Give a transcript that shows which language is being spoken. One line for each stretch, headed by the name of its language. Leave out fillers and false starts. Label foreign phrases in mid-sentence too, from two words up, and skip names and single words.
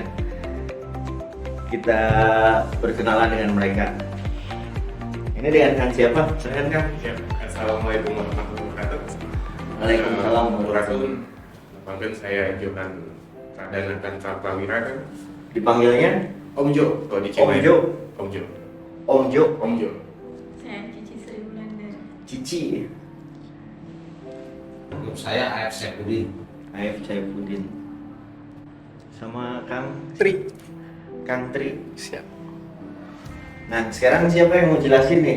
Indonesian: Kita berkenalan dengan mereka. Ini dengan Kang siapa? Silakan Kang.
Arabic: السلام عليكم ورحمة الله وبركاته. وعليكم السلام ورحمة الله wabarakatuh.
Indonesian: Panggil saya Johan Pradana Prawira kan. Dipanggilnya Om Jo, kalau di Om Cimahi. Jo. Om Jo. Om Jo. Om Jo. Saya Cici Sri Wulandari. Cici. Saya AF Saifuddin. AF Saifuddin. Sama Kang Tri. Kang Tri. Siap. Nah, sekarang siapa yang mau jelasin nih?